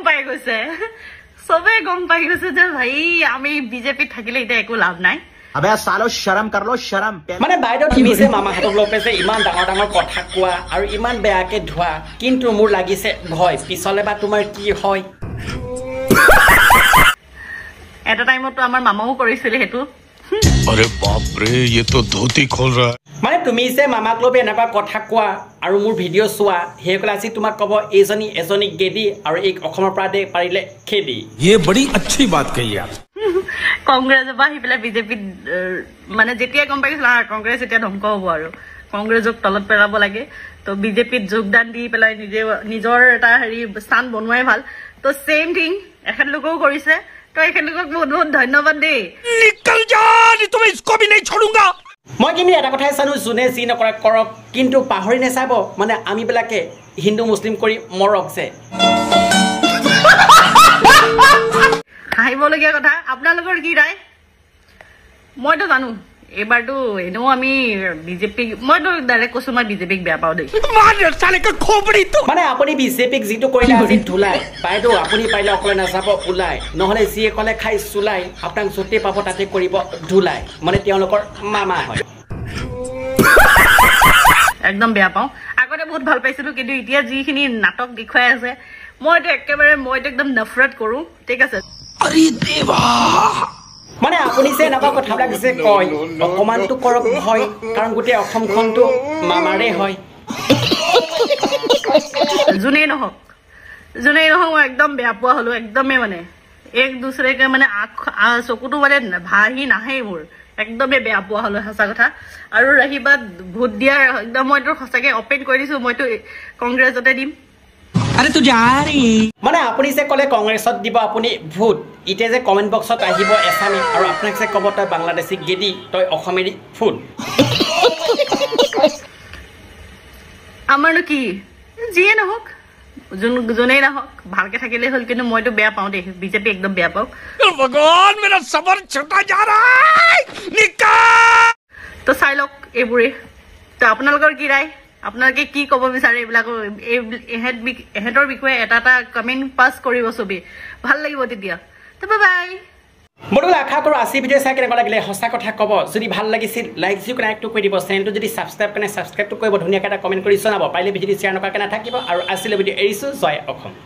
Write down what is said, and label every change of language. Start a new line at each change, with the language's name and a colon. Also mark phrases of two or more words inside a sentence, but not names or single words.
Assamese: গৈছে সবে গম পাই গৈছে যে ভাই আমি বিজেপি থাকিলে এটা একো লাভ নাই
Hindi: अबे सालो शर्म कर लो शर्म
Assamese: মানে বাইদেউ তুমি যে মামাহঁতক লপে যে ইমান ডাঙৰ ডাঙৰ কথা কোৱা আৰু ইমান বেয়াকে ধোৱা কিন্তু মোৰ লাগিছে ভয় পিছলে বা তোমাৰ কি হয় এটা টাইমত তো আমাৰ মামাও কৰিছিল হেতু
Hindi: अरे बाप रे ये तो धोती खोल रहा है
Assamese: মানে তুমি যে মামাক লপে এনেকুৱা কথা কোৱা আৰু মোৰ ভিডিঅ' চোৱা হেকলা আজি তোমাক কব এজনী গেদি আৰু এক অসমৰ পৰা দে পাৰিলে খেদি
Hindi: ये बड़ी अच्छी बात कही आप
Assamese: কংগ্ৰেছ বাহি পেলাই বিজেপি মানে যেতিয়া গম পাইছিল কংগ্ৰেছ এতিয়া ধ্বংস হ'ব আৰু কংগ্ৰেছক তলত পেলাব লাগে তো বিজেপিত যোগদান দি পেলাই নিজৰ এটা হেৰি স্থান বনোৱাই ভাল তো
English: same thing
Assamese: এখন লোকও কৰিছে তো এখন লোকক বহুত বহুত ধন্যবাদ দেই
Hindi: निकल जा नहीं तो मैं इसको भी नहीं छोड़ूंगा
Assamese: মই কিন্তু এটা কথাই জানো যোনে যি নকৰক কৰক কিন্তু পাহৰি নাচাব মানে আমি বিলাকে হিন্দু মুছলিম কৰি মৰক যে হাঁহিবলগীয়া কথা আপোনালোকৰ কি ৰায় মইতো জানো এবাৰতো এনেও আমি বিজেপি মইতো ডাইৰেক্ট কৈছো মই বিজেপিক বেয়া পাওঁ দেই
Hindi: मार साले का खोपड़ी तो
Assamese: মানে আপুনি বিজেপিক যিটো কৰিলে আজি ধুলাই বাইদেউ আপুনি পাৰিলে অকলে নাযাব ওলাই নহলে যিয়ে ক'লে খাই চুলাই আপোনাক য'তে পাব তাতে কৰিব ধুলাই মানে তেওঁলোকৰ মামা হয় একদম বেয়া পাওঁ আগতে বহুত ভাল পাইছিলো কিন্তু এতিয়া যিখিনি নাটক দেখুৱাই আছে মইতো একদম নফৰত কৰো ঠিক আছে
Hindi: अरे देवा
Assamese: মানে আপুনি যে এনেকুৱা কথাবিলাক যে কয় অকমানটো কৰক ভয় কাৰণ গোটেই অসমখনটো মামাৰে হয় যোনেই নহওক মই একদম বেয়া পোৱা হলো একদমে মানে এক দুসৰেকে মানে চকুটো মানে ভাহি নাহে মোৰ একদমে বেয়া পোৱা হলো সঁচা কথা আৰু ৰহিবা ভোট দিয়াৰ একদম মইতো সঁচাকে অপেন কৰি দিছো মইতো কংগ্ৰেছতে দিম
Hindi: अरे तू जा रही
Assamese: মানে আপুনি যে ক'লে কংগ্ৰেছত দিব আপুনি ভোট ইতে যে কমেন্ট বক্সত আহিব এছামি আৰু আপোনাক যে ক'ব তই বাংলাদেশী গেদি তই অসমেৰী ফুট আমাৰনো কি যিয়ে নহওক যোনেই নহওক ভালকে থাকিলে হ'ল কিন্তু মইতো বেয়া পাওঁ দেই বিজেপি একদম বেয়া পাওঁ
Hindi: भगवान मेरा सबर छूटा जा रहा है निकाल
Assamese: তো চাই লওক এইবোৰে তো আপোনালোকৰ কি ৰায় আপোনালোকে কি ক'ব বিচাৰে এইবিলাকৰ এহেঁতৰ বিষয়ে এটা
English: comment pass
Assamese: কৰিব চবেই ভাল লাগিব তেতিয়া তো বাই বন্ধুসকল আশা কৰোঁ আজি ভিডিঅ' চাই কেনেকুৱা লাগিলে সঁচা কথা ক'ব যদি ভাল লাগিছিল লাইক যি কানেক্টটো কৰি দিব চেনেলটো যদি ছাবস্ক্ৰাইবটো কৰিব ধুনীয়াকৈ এটা কমেণ্ট কৰি জনাব পাৰিলে ভিডিঅ'টো শ্বেয়াৰ নকৰাকৈ নাথাকিব আৰু আজিলৈ ভিডিঅ' এৰিছোঁ জয় অসম